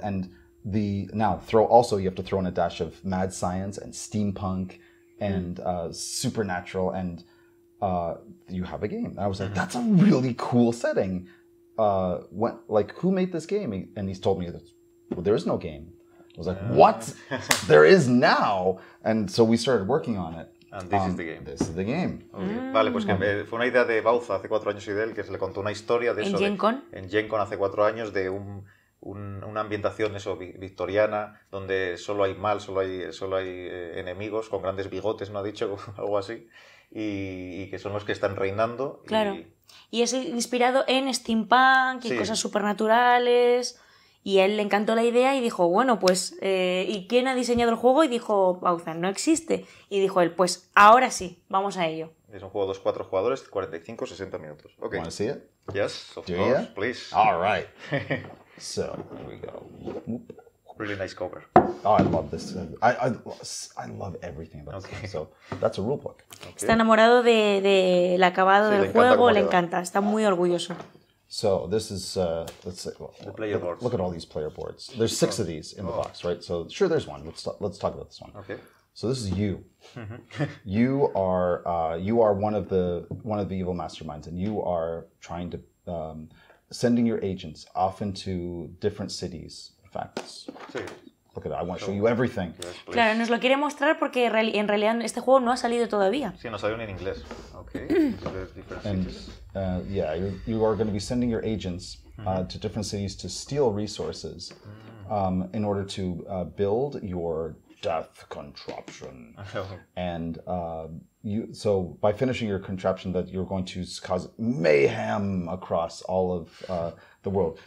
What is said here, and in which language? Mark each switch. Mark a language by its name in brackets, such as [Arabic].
[English] And you have to throw in a dash of mad science and steampunk and supernatural, and you have a game. I was like, that's a really cool setting. Who made this game? And he's told me that there is no game. I was like, what? There is now. And so we started working on it. And this is the game. This is the game. Okay. [Spanish] Vale, pues que fue una idea de Bauza hace 4 años y de él, que se le contó una historia de eso. ¿En Gen Con? En Gen Con hace 4 años, de una ambientación victoriana, donde solo hay mal, solo hay enemigos con grandes bigotes, ¿no ha dicho? Algo así. Y que son los que están reinando. Claro. Y es inspirado en steampunk y cosas supernaturales. Y a él le encantó la idea y dijo, bueno, pues, ¿y quién ha diseñado el juego? Y dijo, Bauza, no existe. Y dijo él, pues, ahora sí, vamos a ello. Es un juego de 4 jugadores, 45-60 minutos. [English] Okay. Want to see it? Yes, of course, please. All right. So, here we go. Really nice cover. Oh, I love this. I love everything about this. So, that's a rule book. Okay. [Spanish] Está enamorado del acabado del juego, le encanta, está muy orgulloso. [English] So this is, let's say, the player boards. Look at all these player boards. There's 6 of these in the box, right? So sure, there's one. Let's talk about this one. Okay. So this is you. You are one of the evil masterminds, and you are trying to sending your agents off into different cities. In fact, [Spanish] Sí. [English] look at it. I want to show you everything. Yes, please. [Spanish] Claro, nos lo quiere mostrar porque en realidad este juego no ha salido todavía. Sí, no salió ni en inglés. [English] Okay. There's different And cities. yeah, you are going to be sending your agents to different cities to steal resources in order to build your death contraption. And so by finishing your contraption, that you're going to cause mayhem across all of the world.